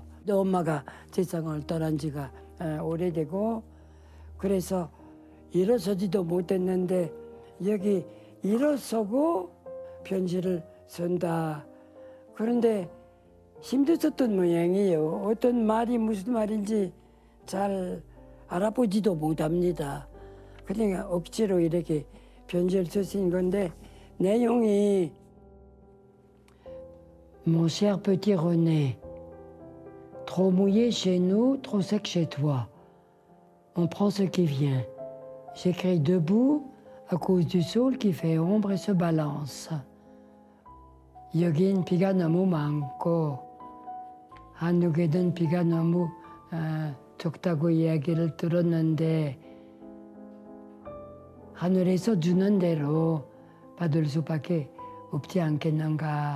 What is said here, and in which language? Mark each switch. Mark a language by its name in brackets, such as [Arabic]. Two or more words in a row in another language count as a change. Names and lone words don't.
[Korean] 또 엄마가 세상을 떠난 지가 오래되고 그래서 일어서지도 못했는데 여기 일어서고 편지를 쓴다. 그런데 힘들었던 모양이에요. 어떤 말이 무슨 말인지 잘 알아보지도 못합니다. 그냥 억지로 이렇게 편지를 쓰신 건데 내용이 [French] Mon cher petit René, trop mouillé chez nous, trop sec chez toi. On prend ce qui vient. J'écris debout à cause du sol qui fait ombre et se balance. [Korean] 여긴 비가 너무 많고 한국에는 비가 너무 적다고 이야기를 들었는데 하늘에서 주는 대로 받을 수밖에 없지 않겠는가.